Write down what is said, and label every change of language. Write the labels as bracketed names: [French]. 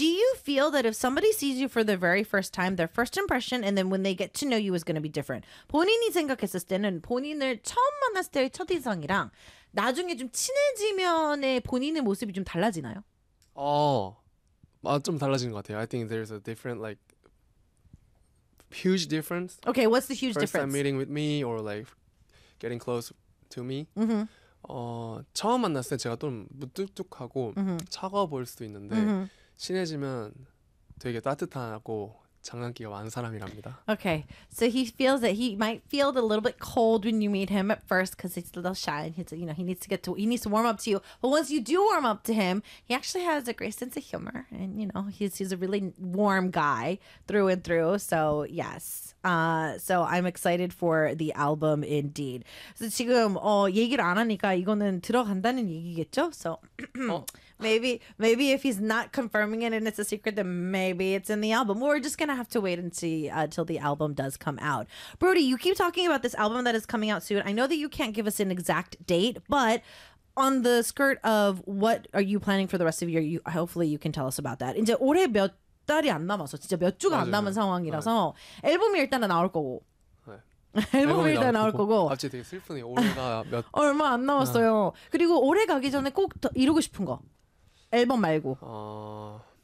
[English] Do you feel that if somebody sees you for the very first time, their first impression, and then when they get to know you is going to be different? [Korean] 본인이 생각했을 때는 본인을 처음 만났을 때의 첫인상이랑 나중에 좀 친해지면의 본인의 모습이 좀 달라지나요? 아, 좀 달라지는 것 같아요. [English] I think there's a different, like, huge difference. Okay, what's the huge First time difference? meeting with me or like getting close to me. [Korean] 처음 만났을 때 제가 좀 무뚝뚝하고 차가워 보일 수도 있는데 친해지면 되게 따뜻하고 장난기가 많은 사람이랍니다. [English] Okay, so he feels that he might feel a little bit cold when you meet him at first because he's a little shy and he needs to warm up to you. But once you do warm up to him, he actually has a great sense of humor and he's a really warm guy through and through. So yes, so I'm excited for the album indeed. [Korean] So 지금 얘기를 안 하니까 이거는 들어간다는 얘기겠죠? [English] So maybe if he's not confirming it and it's a secret, then maybe it's in the album. We're just gonna have to wait and see till the album does come out. Brody, you keep talking about this album that is coming out soon. I know that you can't give us an exact date, but on the skirt of what are you planning for the rest of the year, hopefully you can tell us about that. [Korean] 이제 올해 몇 달이 안 남아서 진짜 몇 주가 안 남은 상황이라서 앨범이 일단은 나올 거고 앨범이 앨범이 나올 일단 나올 거고 거고 갑자기 되게 슬프네요. 올해가 몇 얼마 안 남았어요. 그리고 올해 가기 전에 꼭 이루고 싶은 거 앨범 말고.